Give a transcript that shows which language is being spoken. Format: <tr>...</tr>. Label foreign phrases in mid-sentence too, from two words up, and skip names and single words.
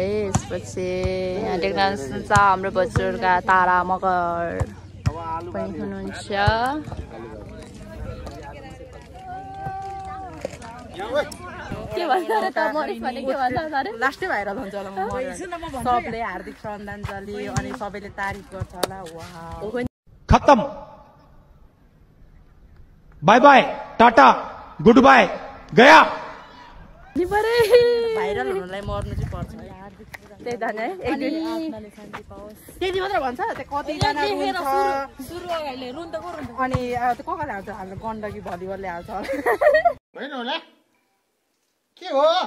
<ne>यसपछि यहाँ देख्न सक्नुहुन्छ हाम्रो बजुर्गका तारा मगर पनि हुनुहुन्छ। के भन्छ अरे त मरिस भने के भन्छ अरे लास्टै भाइरल हुन्छ होला। सबले हार्दिक श्रद्धाञ्जली अनि सबैले तारिफ गर्छ होला। वाह</ne> <en>खत्म bye bye tata good bye गया।</en> <ne>भाइरल हुनलाई मर्नु चाहिँ पर्छ यार। त्यही त नि त्यति मात्र भन्छ। त्यो कतिजना रुन्छ अनि त्यो कसले हाल्छ हाम्रो गण्डकी भलिबलले हाल्छ होइन होला के हो</ne>